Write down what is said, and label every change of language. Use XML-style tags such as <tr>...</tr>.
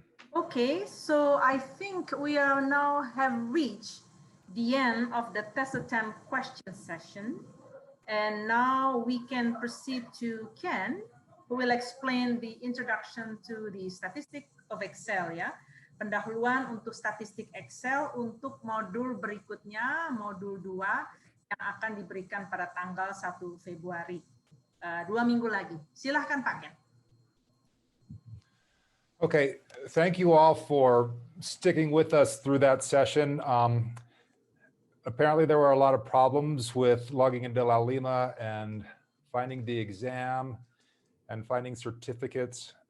<en>Okay, so I think we are now have reached the end of the test attempt question session. And now we can proceed to Ken, who will explain the introduction to the statistic of Excel ya.</en> <id>Pendahuluan untuk statistik Excel untuk modul berikutnya, modul 2 yang akan diberikan pada tanggal 1 Februari. 2 minggu lagi. Silahkan Pak Ken.</id> <en>Okay, thank you all for sticking with us through that session. Apparently there were a lot of problems with logging into La Lima and finding the exam and finding certificates.</en>